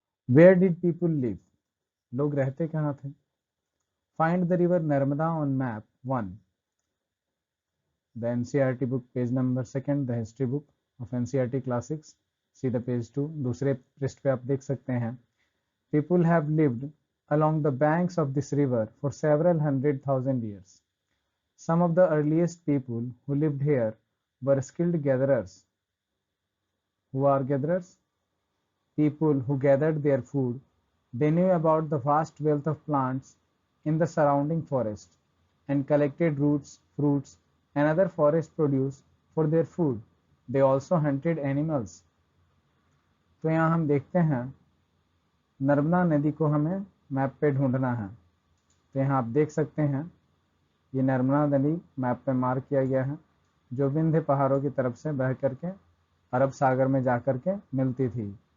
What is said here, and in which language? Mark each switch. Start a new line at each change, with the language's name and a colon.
English: Where did people live?
Hindi: लोग रहते कहाँ थे?
English: Find the river Narmada on map 1, the NCERT book, page number 2, the history book of NCERT class 6, see the page 2।
Hindi: दूसरे पृष्ठ पे आप देख सकते हैं,
English: people have lived along the banks of this river for several hundred thousand years. Some of the earliest people who lived here were skilled gatherers. Who are gatherers? People who gathered their food. They knew about the vast wealth of plants in the surrounding forest and collected roots, fruits, and other forest produce for their food. They also hunted animals.
Hindi: तो यहाँ हम देखते हैं, नर्मदा नदी को हमें map पे ढूंढना है। तो यहाँ आप देख सकते हैं, ये नर्मदा नदी मैप पे मार्क किया गया है, जो विंध्य पहाड़ों की तरफ से बह करके अरब सागर में जा करके मिलती थी।